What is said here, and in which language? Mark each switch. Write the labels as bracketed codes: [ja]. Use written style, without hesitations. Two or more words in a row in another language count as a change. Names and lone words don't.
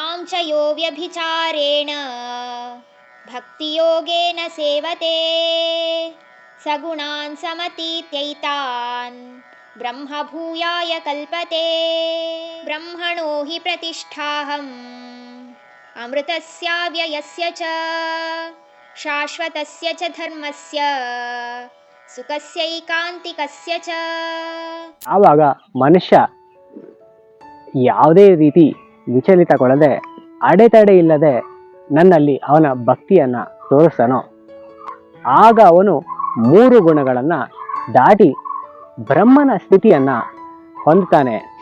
[sa] च यो व्यभिचारेण भक्तियोगेन सेवते सगुणान् समतीत्यैतान् ब्रह्मभूयाय कल्पते ब्रह्मणो हि प्रतिष्ठाहम् अमृतस्याव्ययस्य च शाश्वतस्य च धर्मस्य ಸುಖಸ್ಯೈಕಾಂತಿಕಸ್ಯ ಚ. [kn] ಆವಾಗ ಮನುಷ್ಯ ಯಾವುದೇ ರೀತಿ ವಿಚಲಿತಗೊಳ್ಳದೆ ಅಡೆತಡೆ ಇಲ್ಲದೆ ನನ್ನಲ್ಲಿ ಅವನ ಭಕ್ತಿಯನ್ನು ತೋರಿಸ್ತಾನೋ ಆಗ ಅವನು 3 ಗುಣಗಳನ್ನು ದಾಟಿ ಬ್ರಹ್ಮನ ಸ್ಥಿತಿಯನ್ನು ಹೊಂದುತ್ತಾನೆ.